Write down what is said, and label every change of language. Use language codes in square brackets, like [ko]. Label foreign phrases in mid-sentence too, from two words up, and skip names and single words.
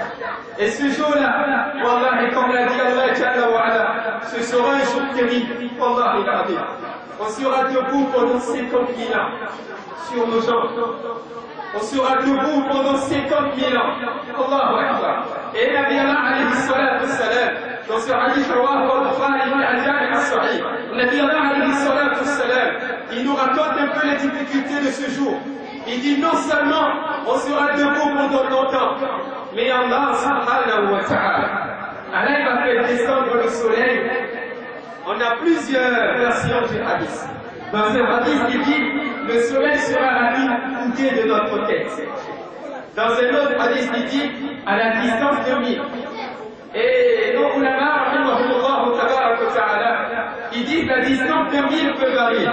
[fr] Et ce jour-là, Wallah, et comme l'a dit Allah [ar] جل وعلا, [fr] ce sera un jour terrible. Wallah, il a dit. On sera debout pendant 50 000 ans sur nos jambes. On sera debout pendant 50 000 ans. [ar] الله أكبر. Et نبي الله عليه الصلاة والسلام, [fr] dans ce hadith [ar] رواه البخاري من الجامع الصحيح نبي الله عليه الصلاة والسلام, [fr] il nous raconte un peu les difficultés de ce jour. Il dit non seulement on sera debout pendant longtemps, mais Allah [ar] سبحانه وتعالى, [fr] Allah va faire descendre le soleil. On a plusieurs versions du hadith. Dans ce hadith, il dit le soleil sera à mi-coudée de notre tête. Dans un autre hadith, il dit à la distance de 1000. Et nos ulama, ils disent la distance de 1000 peut varier.